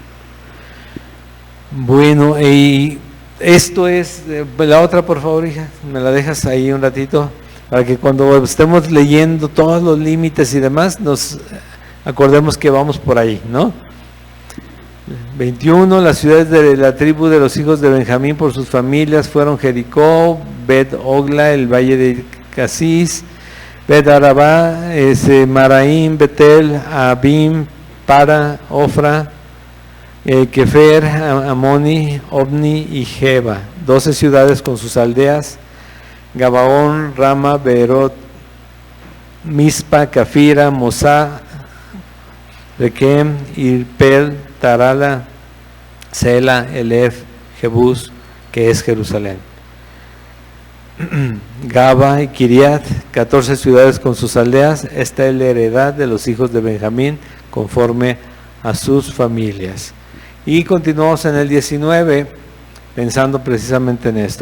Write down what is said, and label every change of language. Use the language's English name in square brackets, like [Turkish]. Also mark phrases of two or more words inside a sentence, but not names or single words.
[Spanish] Bueno, y esto es, la otra por favor, hija, me la dejas ahí un ratito, para que cuando estemos leyendo todos los límites y demás, nos acordemos que vamos por ahí, ¿no? 21, las ciudades de la tribu de los hijos de Benjamín por sus familias fueron Jericó, Bet-Ogla, el valle de Casís, Bet-Arabá, Maraín, Betel, Abim, Para, Ofra, Kefer, Amoni, Obni y Jeba, 12 ciudades con sus aldeas, Gabaón, Rama, Beerot, Mispa, Cafira, Mosá, Requem, Irpel, Tarala, Sela, Elef, Jebús, que es Jerusalén. Gaba y Kiriat, 14 ciudades con sus aldeas. Esta es la heredad de los hijos de Benjamín conforme a sus familias. Y continuamos en el 19 pensando precisamente en esto.